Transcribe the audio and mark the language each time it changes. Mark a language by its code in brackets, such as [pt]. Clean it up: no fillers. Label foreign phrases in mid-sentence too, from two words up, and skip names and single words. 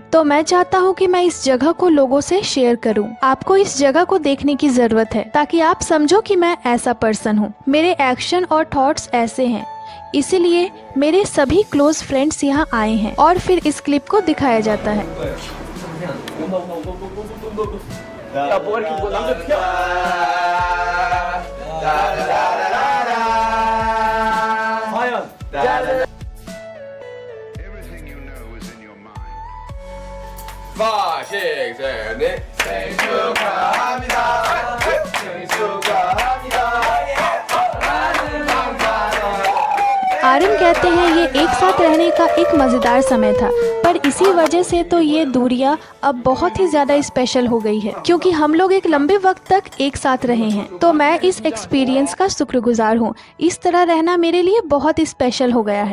[hi] तो मैं चाहता हूँ कि मैं इस जगह को लोगों से शेयर करूँ। आपको इस जगह को देखने की जरूरत है ताकि आप समझो कि मैं ऐसा पर्सन हूँ। मेरे एक्शन और थॉट्स ऐसे हैं, इसीलिए मेरे सभी [en] close friends [hi] यहाँ आए हैं। और फिर इस क्लिप को दिखाया जाता है। [ko] 야, 뭐가 이렇게 뭐 남자 피어? 과연 [en] Everything you know is in your mind. [ko] 5, 6, 7, 8 생일 축하합니다. 생일 축하합니다. [hi] आर्यन कहते हैं ये एक साथ रहने का एक मज़ेदार समय था, पर इसी वजह से तो ये दूरियां अब बहुत ही ज़्यादा स्पेशल हो गई है, क्योंकि हम लोग एक लंबे वक्त तक एक साथ रहे हैं। तो मैं इस एक्सपीरियंस का शुक्रगुजार हूँ। इस तरह रहना मेरे लिए बहुत स्पेशल हो गया है।